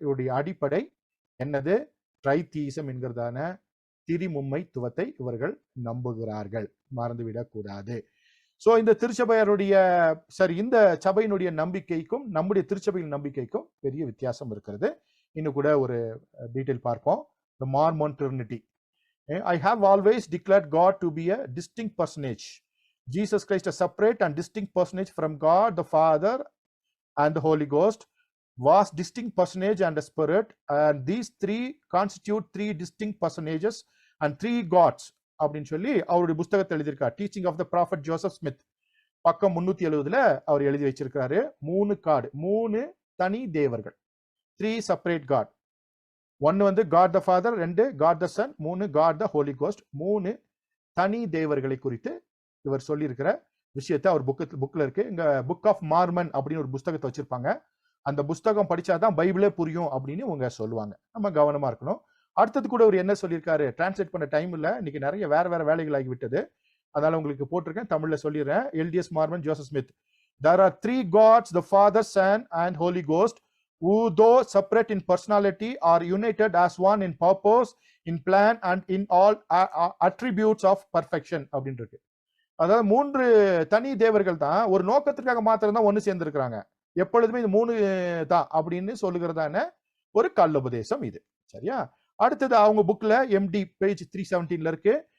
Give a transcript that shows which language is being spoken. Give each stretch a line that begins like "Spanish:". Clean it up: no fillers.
Tamil: இவருடைய அடிப்படை என்னது? ட்ரைத்தீசம் என்கிறதான திரிமும்மைத்துவத்தை இவர்கள் நம்புகிறார்கள். மறந்துவிடக் கூடாது. சோ இந்த திருச்சபையாருடைய இந்த சபையினுடைய நம்பிக்கைக்கும் நம்முடைய திருச்சபையின் நம்பிக்கைக்கும் பெரிய வித்தியாசம் இருக்கிறது. இன்னும் கூட ஒரு டீடைல் பார்ப்போம்.
English: The Mormon Trinity. I have always declared God to be a distinct personage. Jesus Christ a separate and distinct personage from God the Father and the Holy Ghost, was distinct personage and a spirit, and these 3 constitute 3 distinct personages and 3 gods
Tamil: அப்படின்னு சொல்லி அவருடைய புத்தகத்தை எழுதியிருக்கார். Teaching of the prophet Joseph Smith, பக்கம் 370 அவர் எழுதி வச்சிருக்காரு. 3 தனி தேவர்கள், 3 செப்பரேட் காட். 1 வந்து God the father, 2 God the Sun, 3 God the Holi cost. 3 தனி தேவர்களை குறித்து இவர் சொல்லியிருக்கிற விஷயத்தை அவர் புக்ல இருக்கு. இங்க புக் ஆஃப் மார்மன் அப்படின்னு ஒரு புத்தகத்தை வச்சிருப்பாங்க. அந்த புத்தகம் படிச்சாதான் பைபிளே புரியும் அப்படின்னு இவங்க சொல்லுவாங்க. நம்ம கவனமா இருக்கணும். அடுத்தது கூட ஒரு என்ன சொல்லியிருக்காரு, டிரான்ஸ்லேட் பண்ண டைம் இல்ல, இன்னைக்கு நிறைய வேற வேலைகள் ஆகிவிட்டது, அதனால உங்களுக்கு போட்டிருக்கேன், தமிழ்ல சொல்லிடுறேன். LTS Mormon Joseph Smith.
English: There are 3 gods, the Father, Son and Holy Ghost, who though separate in personality are united as one in purpose, in plan and in all attributes of perfection
Tamil: அப்படின்னு இருக்கு. அதாவது 3 தனி தேவர்கள் தான், ஒரு நோக்கத்திற்காக மாத்திரம் தான் ஒன்னு சேர்ந்து இருக்கிறாங்க. எப்பொழுதுமே இது 3 தான் அப்படின்னு சொல்லுகிறதான ஒரு கல்லுபதேசம் இது. சரியா? அடுத்தது அவங்க புக்ல MD பேஜ் 317 இருக்கு.